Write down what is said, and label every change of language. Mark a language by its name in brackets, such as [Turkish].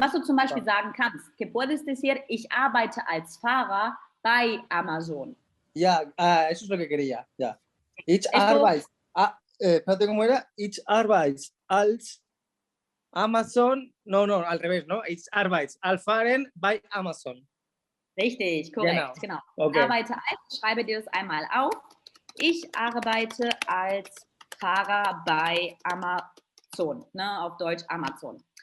[German] Was du zum Beispiel sagen kannst, [Spanish] que puedes decir, [German] ich arbeite als Fahrer bei Amazon. [Spanish] Ya, eso es lo que quería, ya. [German] Ich [Spanish] Esto, [German] arbeite, [Spanish] espérate, ¿cómo era? [German] Ich arbeite als Amazon, [Spanish] no, al revés, ¿no? [German] Ich arbeite als Fahren bei Amazon. richtig, korrekt, genau. Ich Okay. arbeite als, schreibe dir das einmal auf. Ich arbeite als Fahrer bei Amazon, ne, auf Deutsch Amazon.